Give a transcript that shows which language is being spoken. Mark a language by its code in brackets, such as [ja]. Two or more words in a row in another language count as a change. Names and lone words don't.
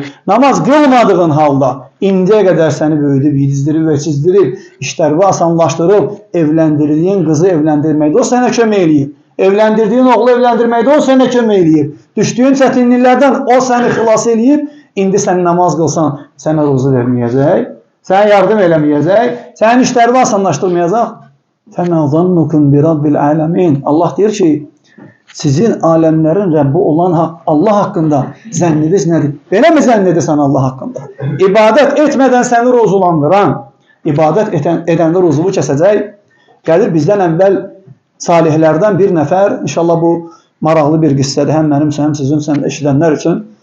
[az] Namaz qılmadığın halda indiyə qədər səni böyüdüb, yedizdirib və çizdirib, işləri asanlaşdırıb, evləndirdiyin qızı evləndirməkdə o sənə kömək eləyib. Evləndirdiyin oğlu evləndirməkdə o sənə kömək eləyib. Düşdüyün çətinliklərdən o səni xilas eləyib. İndi sən namaz qılsan, sənə ruzu verməyəcək, sənə yardım eləməyəcək, sənin işləri asanlaşdırmayacaq. [ar] فَمَا ظَنُّكُمْ بِرَبِّ الْعَالَمِينَ. [az] Allah deyir ki, sizin aləmlərin Rəbbi olan Allah haqqında zənniniz nədir? Belə mi zənn edirsən Allah haqqında? İbadət etmədən səni ruzulandıran, ibadət edəndə ruzunu kəsəcək. Gəlir bizdən əvvəl salihlərdən bir nəfər, inşallah bu maraqlı bir qissədir, həm mənim üçün, həm sizin üçün, eşidənlər üçün.